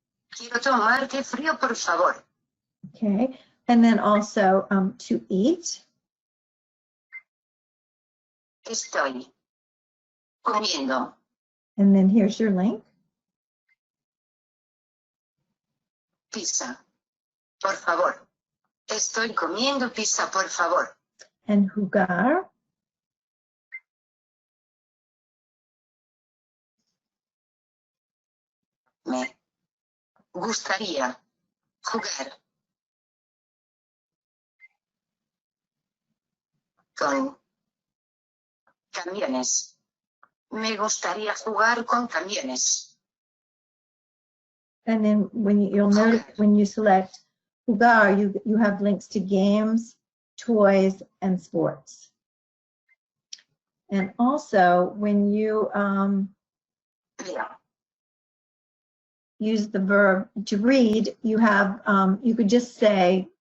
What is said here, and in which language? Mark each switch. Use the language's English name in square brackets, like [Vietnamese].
[Spanish] Quiero tomar té frío, por favor. [English] Okay, and then also to eat. [Spanish] Estoy comiendo. [English] And then here's your link. [Spanish] Pizza. Por favor. Estoy comiendo pizza, por favor. [English] And jugar. [Spanish] gustaría jugar con camiones. Me gustaría jugar con camiones. [English] And then you'll notice when you select jugar, you have links to games, toys, and sports. And also when you use the verb to read, you have you could just say